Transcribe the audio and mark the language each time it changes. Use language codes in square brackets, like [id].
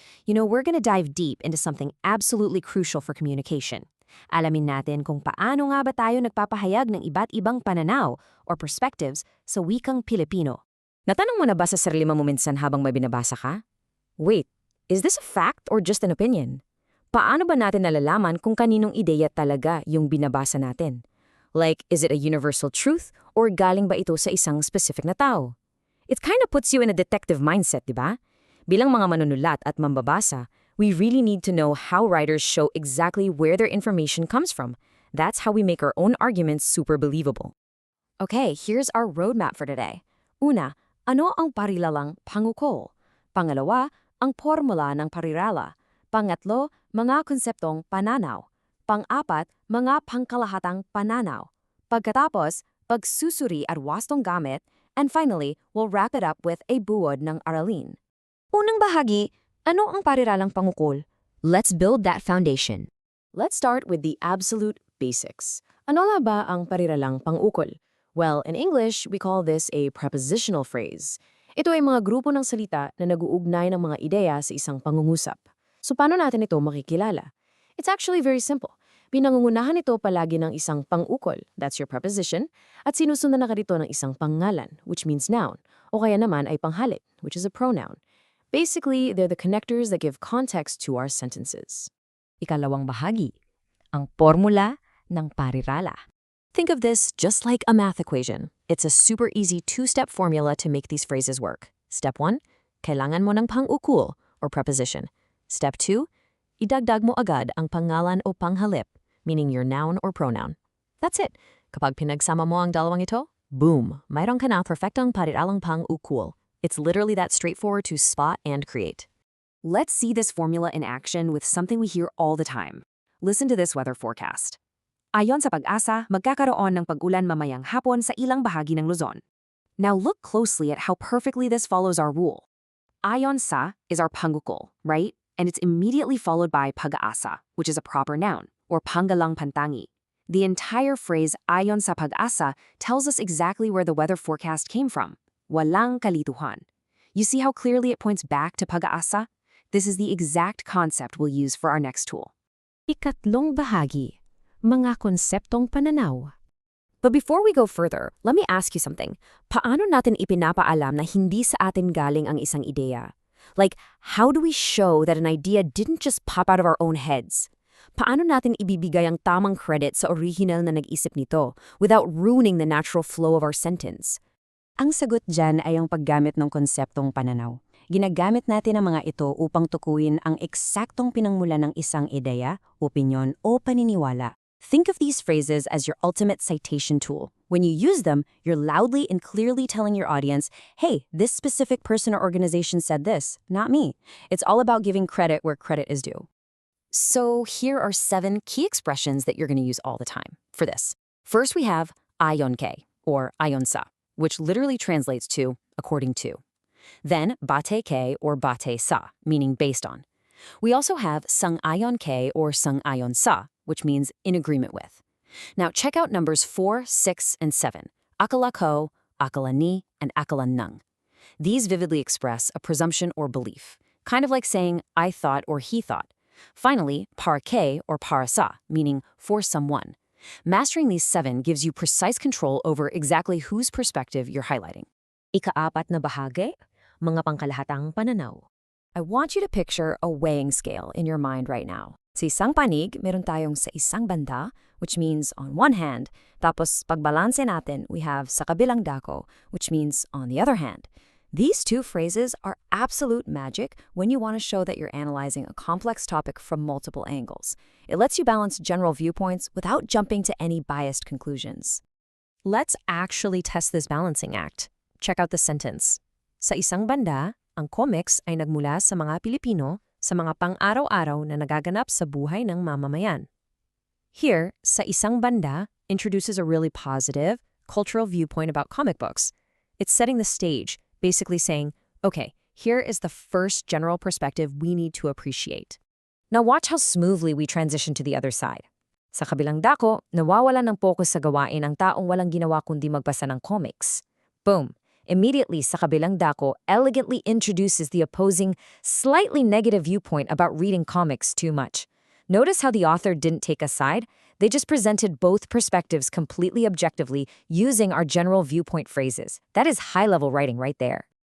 [en] We're gonna dive deep into something absolutely crucial for communication. [tl] Alamin natin kung paano nga ba tayo nagpapahayag ng iba't ibang pananaw or perspectives sa wikang Pilipino. Natanong mo na ba sa sarili mo minsan habang may binabasa ka? [en] Wait, is this a fact or just an opinion? [tl] Paano ba natin nalalaman kung kaninong ideya talaga yung binabasa natin? [en] Like, is it a universal truth or [tl] galing ba ito sa isang specific na tao? [en] It kind of puts you in a detective mindset, di ba? [tl] Bilang mga manunulat at mambabasa, [en] we really need to know how writers show exactly where their information comes from. That's how we make our own arguments super believable. Okay, here's our roadmap for today. [tl] Una, ano ang Pariralang Pang-ukol? Pangalawa, ang formula ng parirala. Pangatlo, mga konseptong pananaw. Pang-apat, mga pangkalahatang pananaw. Pagkatapos, pagsusuri at wastong gamit. [en] And finally, we'll wrap it up with a [tl] buod ng aralin. Unang bahagi, ano ang Pariralang Pang-ukol? [en] Let's build that foundation. Let's start with the absolute basics. [tl] Ano nga ba ang Pariralang Pang-ukol? [en] Well, in English, we call this a prepositional phrase. [tl] Ito ay mga grupo ng salita na nag-uugnay ng mga ideya sa isang pangungusap. So paano natin ito makikilala? [en] It's actually very simple. [tl] Pinangungunahan ito palagi ng isang pang-ukol, [en] that's your preposition, [tl] at sinusundan na rito ng isang pangalan, [en] which means noun, [tl] o kaya naman ay panghalip, [en] which is a pronoun. Basically, they're the connectors that give context to our sentences. [tl] Ikalawang bahagi, ang formula ng parirala. [en] Think of this just like a math equation. It's a super easy two-step formula to make these phrases work. [tl] Step 1, kailangan mo ng pang-ukol or preposition. [en] Step 2, [tl] idagdag mo agad ang pangalan o panghalip, [en] meaning your noun or pronoun. That's it. [tl] Kapag pinagsama mo ang dalawang ito, boom, mayroon ka na perfectong Pariralang Pang-ukol. [en] It's literally that straightforward to spot and create. Let's see this formula in action with something we hear all the time. Listen to this weather forecast. [tl] Ayon sa pag-asa, magkakaroon ng pag-ulan mamayang hapon sa ilang bahagi ng Luzon. [en] Now look closely at how perfectly this follows our rule. Ayon sa is our pangukol, right? And it's immediately followed by pag-asa, which is a proper noun, or panggalang pantangi. The entire phrase ayon sa pag-asa tells us exactly where the weather forecast came from. [tl] Walang kalituhan. [en] You see how clearly it points back to pag-asa? This is the exact concept we'll use for our next tool. [tl] Ikatlong bahagi, mga konseptong pananaw. [en] But before we go further, let me ask you something. [tl] Paano natin ipinapaalam na hindi sa atin galing ang isang ideya? [en] Like, how do we show that an idea didn't just pop out of our own heads? [tl] Paano natin ibibigay ang tamang credit sa original na nag-isip nito [en] without ruining the natural flow of our sentence? [tl] Ang sagot dyan ay ang paggamit ng konseptong pananaw. Ginagamit natin ang mga ito upang tukuyin ang eksaktong pinangmulan ng isang ideya, opinyon o paniniwala. [en] Think of these phrases as your ultimate citation tool. When you use them, you're loudly and clearly telling your audience, hey, this specific person or organization said this, not me. It's all about giving credit where credit is due. So here are 7 key expressions that you're going to use all the time for this. First, we have ayon kay, or ayon sa, which literally translates to according to. Then, batay kay or batay sa, meaning based on. We also have sang-ayon kay or sang-ayon sa, which means in agreement with. Now, check out numbers 4, 6, and 7, akala ko, akala ni, and akala nang. These vividly express a presumption or belief, kind of like saying I thought or he thought. Finally, para kay or para sa, meaning for someone. Mastering these 7 gives you precise control over exactly whose perspective you're highlighting. [tl] Ikaapat na bahagi, mga pangkalahatang pananaw. [en] I want you to picture a weighing scale in your mind right now. [tl] Sa isang panig, meron tayong sa isang banda, [en] which means on one hand, [tl] tapos pagbalanse natin, we have sa kabilang dako, [en] which means on the other hand. These 2 phrases are absolute magic when you want to show that you're analyzing a complex topic from multiple angles. It lets you balance general viewpoints without jumping to any biased conclusions. Let's actually test this balancing act. Check out the sentence. [tl] Sa isang banda, ang comics ay nagmula sa mga Pilipino sa mga pang-araw-araw na nagaganap sa buhay ng mamamayan. [en] Here, sa isang banda introduces a really positive, cultural viewpoint about comic books. It's setting the stage, basically saying, okay, here is the first general perspective we need to appreciate. Now watch how smoothly we transition to the other side. [tl] Sa kabilang dako, nawawala ng focus sa gawain ang taong walang ginawa kundi magbasa ng comics. Boom! [en] Immediately sa kabilang dako elegantly introduces the opposing, slightly negative viewpoint about reading comics too much. Notice how the author didn't take a side? They just presented both perspectives completely objectively using our general viewpoint phrases. That is high-level writing right there.